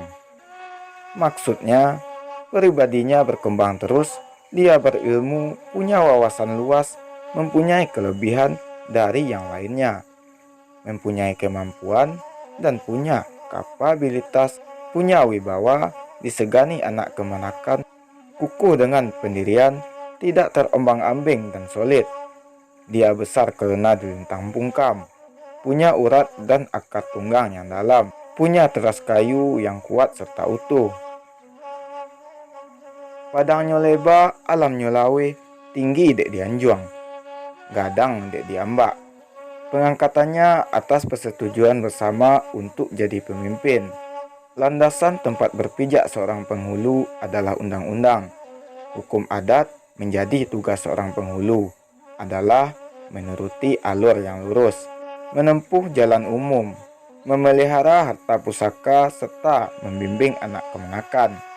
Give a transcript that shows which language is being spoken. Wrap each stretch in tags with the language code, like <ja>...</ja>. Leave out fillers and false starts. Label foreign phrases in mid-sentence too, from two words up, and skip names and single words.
<id>Maksudnya, pribadinya berkembang terus, dia berilmu, punya wawasan luas, mempunyai kelebihan dari yang lainnya, mempunyai kemampuan, dan punya kapabilitas, punya wibawa, disegani anak kemanakan, kukuh dengan pendirian, tidak terombang-ambing dan solid. Dia besar karena</id> <min>dilintang pungkam,</min> <id>punya urat dan akar tunggang yang dalam, punya teras kayu yang kuat serta utuh.</id> <min>Padangnya lebar, alamnya lawe, tinggi dek dianjuang, gadang dek diambak.</min> <id>Pengangkatannya atas persetujuan bersama untuk jadi pemimpin. Landasan tempat berpijak seorang penghulu adalah undang-undang. Hukum adat menjadi tugas seorang penghulu adalah menuruti alur yang lurus, menempuh jalan umum, memelihara harta pusaka serta membimbing anak kemenakan.</id>